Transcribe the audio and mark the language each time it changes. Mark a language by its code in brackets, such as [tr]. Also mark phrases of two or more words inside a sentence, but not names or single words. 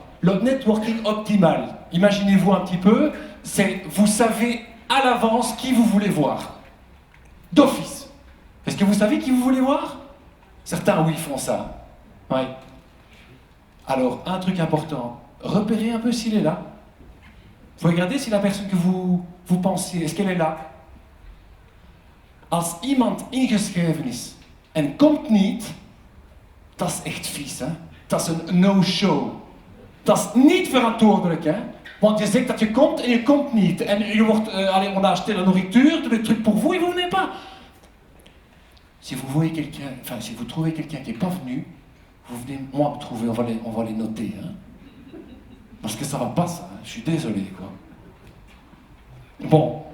[fr] Le networking optimal, imaginez-vous un petit peu, c'est vous savez à l'avance qui vous voulez voir. D'office. Est-ce que vous savez qui vous voulez voir? Certains, oui, font ça. Ouais. Alors, un truc important, repérez un peu s'il est là. Vous regardez si la personne que vous pensez, est-ce qu'elle est là? [nl] Als iemand ingeschreven is en komt niet, dat is echt vies, hè? Dat is een no-show. Dat is niet verantwoordelijk, hè? Want je zegt dat je komt en je komt niet. En je wordt, [fr] allez, on a acheté la nourriture, tous les trucs pour vous et vous venez pas. Si vous voyez quelqu'un, enfin, si vous trouvez quelqu'un qui n'est pas venu, vous venez moi me trouver, on va les noter, hein? Parce que ça va pas, ça, hein? Je suis désolé, quoi. Bon.